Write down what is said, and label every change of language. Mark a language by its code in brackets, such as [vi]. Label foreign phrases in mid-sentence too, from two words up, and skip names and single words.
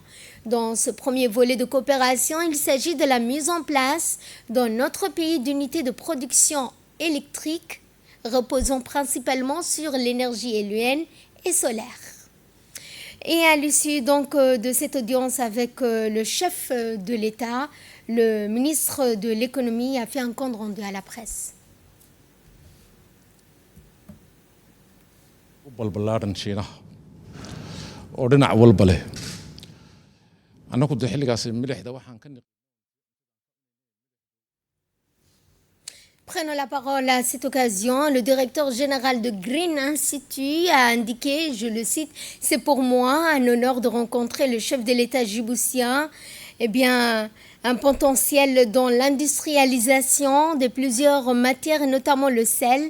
[fr] Dans ce premier volet de coopération, il s'agit de la mise en place dans notre pays d'unités de production électrique reposant principalement sur l'énergie éolienne et solaire. Et à l'issue de cette audience avec le chef de l'État, le ministre de l'économie a fait un compte rendu à la presse. [so] balbalaaran shiinaha oo dhinac walba leh annagu de xilligaasi milixda waxaan ka [fr] Prenons la parole à cette occasion. Le directeur général de Green Institute a indiqué, je le cite, « C'est pour moi un honneur de rencontrer le chef de l'État djiboutien. Un potentiel dans l'industrialisation de plusieurs matières, notamment le sel.